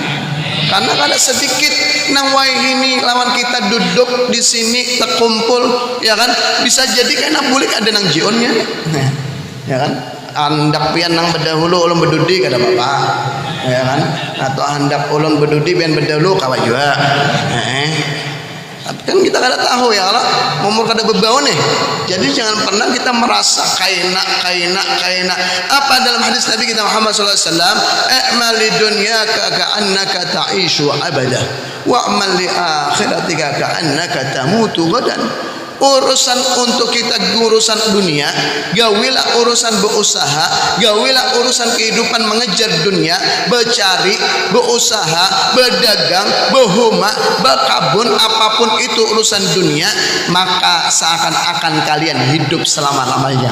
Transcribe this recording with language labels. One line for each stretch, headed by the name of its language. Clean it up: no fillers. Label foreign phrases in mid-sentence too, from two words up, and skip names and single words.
Banjar: Karena ada sedikit nang ini lawan kita duduk di sini terkumpul, ya kan, bisa jadi karena bulik ada nang jionnya, ya kan, andak pian nang berdahulu ulun berdudi kata Bapak, ya kan, atau andak ulun berdudi pian berdahulu kawat juga, tapi kan kita kada tahu
Arabic: ya Allah
Banjar: umur kada berbau nih. Jadi jangan pernah kita merasa kaina. Apa dalam hadis Nabi kita Muhammad
Arabic: صلى الله عليه وسلم, "اعمل لدنياك كأنك تعيش أبدا واعمل لآخرتك كأنك تموت غدا."
Banjar: Urusan untuk kita urusan dunia, gawilah urusan berusaha, gawilah urusan kehidupan mengejar dunia, bercari, berusaha, berdagang, berhuma, berkabun, apapun itu urusan dunia, maka seakan-akan kalian hidup selama-lamanya.